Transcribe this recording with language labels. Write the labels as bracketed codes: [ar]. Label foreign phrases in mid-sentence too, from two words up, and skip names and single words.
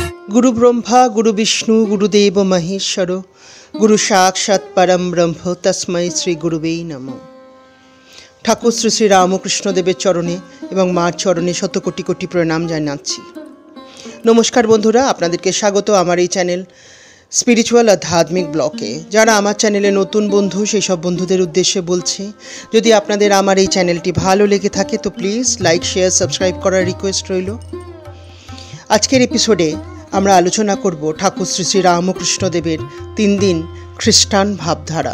[sa] गुरु ब्रह्मा गुरु विष्णु गुरुदेव महेश्वर गुरु साक्षात् परम ब्रह्म तस्मै श्री गुरुवे नमः। [bn] ঠাকুর শ্রী শ্রী রামকৃষ্ণ দেবের চরণে এবং মার চরণে শত কোটি কোটি প্রণাম জানাচ্ছি। নমস্কার বন্ধুরা, আপনাদেরকে স্বাগত আমার এই চ্যানেল স্পিরিচুয়াল আধ্যাত্মিক ব্লগে। যারা আমার চ্যানেলে নতুন বন্ধু সেই সব বন্ধুদের উদ্দেশ্যে বলছি, যদি আপনাদের আমার এই চ্যানেলটি ভালো লেগে থাকে তো প্লিজ লাইক শেয়ার সাবস্ক্রাইব করার রিকোয়েস্ট রইল। আজকের এপিসোডে আমরা আলোচনা করব ঠাকুর শ্রী শ্রী রামকৃষ্ণ দেবের 3 দিন খ্রিস্টান ভাবধারা।